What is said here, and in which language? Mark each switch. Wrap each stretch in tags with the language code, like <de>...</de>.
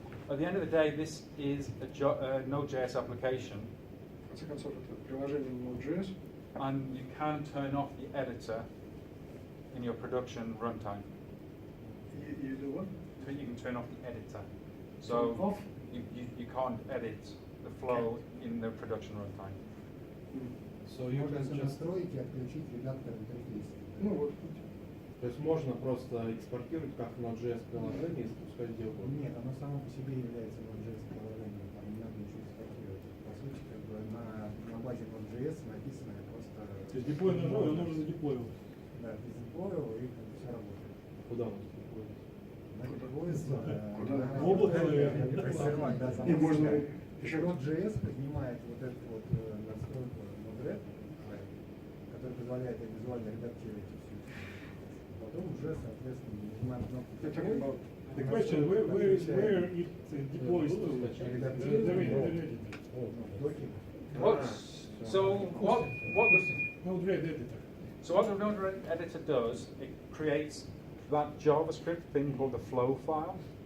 <en>At the end of the day, this is a Node.js application.</en> <ru>В конце концов, это приложение Node.js.</ru> <en>And you can turn off the editor in your production runtime. You do what? You can turn off the editor. So off? You can't edit the flow in the production runtime. So you can just</en> <ru>настроить и отключить редактор интерфейса. То есть можно просто экспортировать как Node.js приложение и запускать где угодно? Нет, оно само по себе является Node.js приложением, там не надо ничего экспортировать. По сути, на базе Node.js написано просто... То есть деплой нажал, и оно уже задеплоил. Да, ты задеплоил, и все работает. Куда он задеплоил? Куда? В облако, наверное. И можно еще Node.js поднимает вот эту вот настройку Node.RED, который позволяет визуально редактировать всю. Потом уже, соответственно, нажимаем кнопку.</ru> <en>The question, where it deploys to? So what Node-RED editor. So what the Node-RED editor does, it creates that JavaScript thing called the flow file.</en>